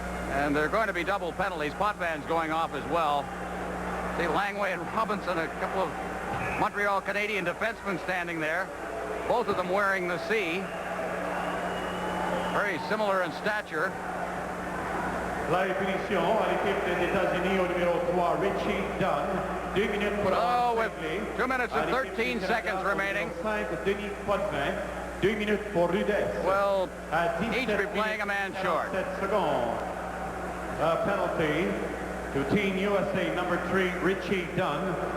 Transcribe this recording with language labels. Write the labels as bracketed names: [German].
[English] And they're going to be double penalties. Potvin's going off as well. See Langway and Robinson, a couple of Montreal Canadian defensemen standing there. Both of them wearing the C. Very similar in stature. [French] La punition à l'équipe des États-Unis au numéro 3, Richie Dunn. 2 minutes pour [English] with 2 minutes and 13 seconds remaining. [French] 5, Denis Potvin. 2 minutes pour Rudess. [English] Well, each be playing a man short. 7 seconds. Penalty to Team USA number 3, Richie Dunn.